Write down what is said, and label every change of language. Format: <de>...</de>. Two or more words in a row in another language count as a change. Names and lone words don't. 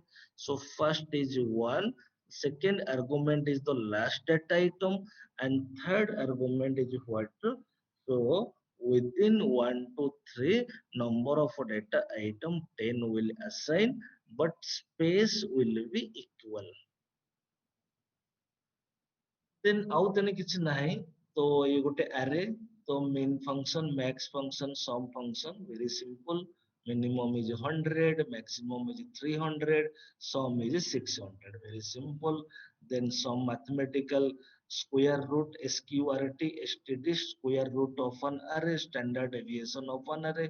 <en>So first is one, second argument is the last data item, and third argument is what? So within 1 to 3 number of data item 10 will assign, but space will be equal. Then out then</en> <or>କିଛି ନାହିଁ ତ</or> <en>ये ଗୋଟେ array ତ main function, max function, sum function very simple. Minimum is 100, maximum is 300, sum is 600, very simple. Then some mathematical square root, sqrt, std, square root of an array, standard deviation of an array.</en>